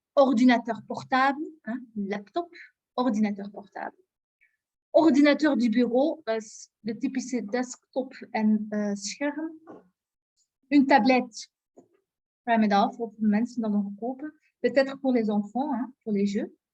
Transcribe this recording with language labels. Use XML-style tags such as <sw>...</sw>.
<fr>Ordinateur portable, hein? Laptop, ordinateur portable. Ordinateur du bureau,</fr> <nl>de typische desktop en scherm. Une tablette, voor mensen dat nog kopen.</nl> <fr>Peut-être pour les enfants, hein, pour les jeux.</fr>